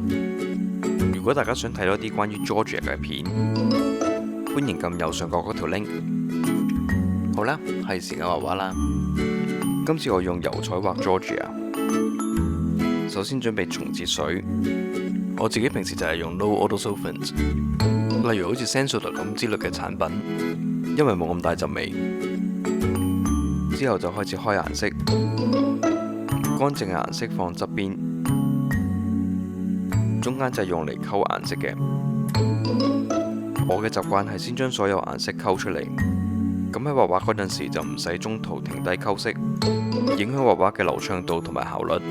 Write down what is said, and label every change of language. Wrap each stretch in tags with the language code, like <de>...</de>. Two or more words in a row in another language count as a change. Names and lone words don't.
<yue>如果大家想睇多啲關於 Georgia 嘅片，歡迎撳右上角嗰條 link。好啦，係時間畫畫啦。今次我用油彩畫 Georgia。首先準備松節水，我自己平時就係用</yue> <en>low auto solvent，</en> <yue>例如好似 Sensodyne 咁之類嘅產品，因為冇咁大陣味。之後就開始開顏色，乾淨嘅顏色放側邊，中間就係用嚟溝顏色嘅。我嘅習慣係先將所有顏色溝出嚟，咁喺畫畫嗰陣時就唔使中途停低溝色，影響畫畫嘅流暢度同埋效率。</yue>